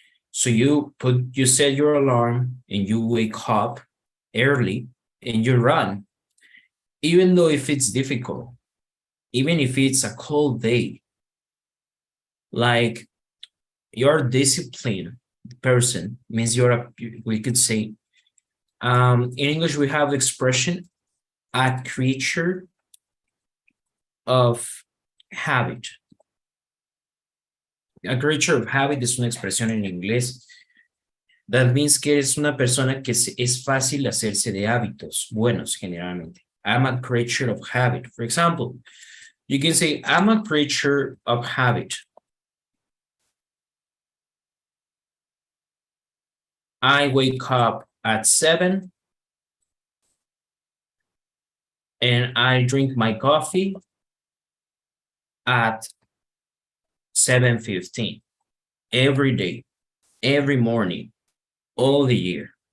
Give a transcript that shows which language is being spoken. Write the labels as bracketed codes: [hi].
[en] So you set your alarm and you wake up early and you run, even though if it's difficult, even if it's a cold day, like you're a disciplined person, means we could say, in English, we have the expression, a creature of habit. [es] A creature of habit es una expresión en inglés. [en] That means [es] que es una persona que es fácil hacerse de hábitos buenos, generalmente. [en] I'm a creature of habit. For example, you can say, I'm a creature of habit. I wake up at 7 and I drink my coffee at 7:15 every day, every morning, all the year.